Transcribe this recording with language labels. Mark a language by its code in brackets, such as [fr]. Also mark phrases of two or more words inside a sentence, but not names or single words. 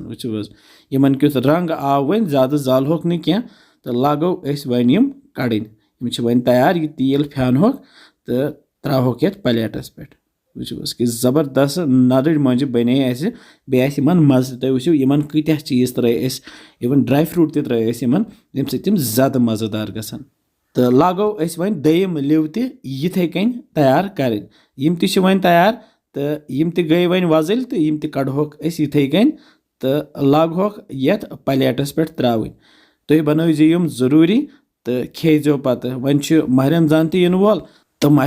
[ks] वुचो यमन क्युत रंग आव वन ज्यादा जालहोक न क्या तो लागो वन यम कड़न यम वन तैयार यह तेल फ्यानहोक तो त्राहोक यथ प्लेटस पे। वुचो कि जबरदस्त नदर मोंजि बने बे मज तुम वो इन कत्या चीज त्रे इवन [en] dry fruit [ks] त्रे यम सत ज्यादा मजेदार गसान। تہٕ لاگو أسۍ وۄنۍ دوٚیِم لِو تہِ یِتھَے کٔنۍ تیار کَرٕنۍ یِم تہِ چھِ وۄنۍ تیار تہٕ یِم تہِ گٔے وۄنۍ وۄزٕلۍ تہٕ یِم تہِ کَڑہوکھ أسۍ یِتھَے کٔنۍ تہٕ لاگہوکھ یَتھ پَلیٹَس پٮ۪ٹھ ترٛاوٕنۍ تُہۍ بَنٲوزِ یِم ضروٗری تہٕ کھیزیو پَتہٕ وۄنۍ چھُ ماہِ رمضان تہِ یِنہٕ وول تہٕ ماہِ